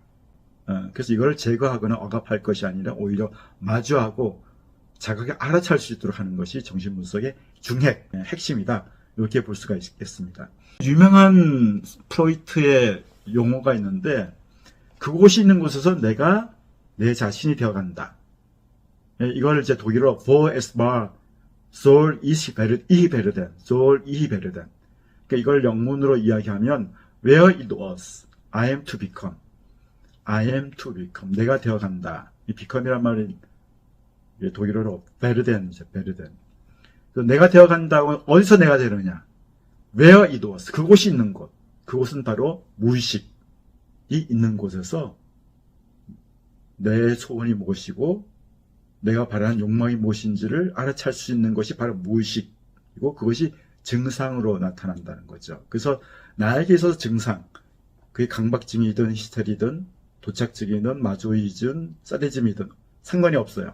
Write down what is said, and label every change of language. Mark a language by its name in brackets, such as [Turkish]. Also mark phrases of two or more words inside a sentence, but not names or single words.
[Korean] 그래서 이걸 제거하거나 억압할 것이 아니라 오히려 마주하고 자각에 알아차릴 수 있도록 하는 것이 정신분석의 중핵, 핵심이다. 이렇게 볼 수가 있겠습니다. 유명한 프로이트의 용어가 있는데 그곳이 있는 곳에서 내가 내 자신이 되어간다. 이걸 이제 독일어로 [German] Wo es war, soll ich werden. soll ich werden. [Korean] 그러니까 이걸 영문으로 이야기하면 [English] Where it was, I am to become. I am to become. [Korean] 내가 되어간다. 이 become이란 말이 독일어로 werden. 내가 되어간다고 어디서 내가 되느냐? [English] Where it was. [Korean] 그곳이 있는 곳. 그곳은 바로 무의식이 있는 곳에서 내 소원이 무엇이고 내가 바라는 욕망이 무엇인지를 알아챌 수 있는 것이 바로 무의식이고 그것이 증상으로 나타난다는 거죠. 그래서 나에게 있어서 증상, 그게 강박증이든 히스테리든 도착증이든 마조이즘, 사디즘이든 상관이 없어요.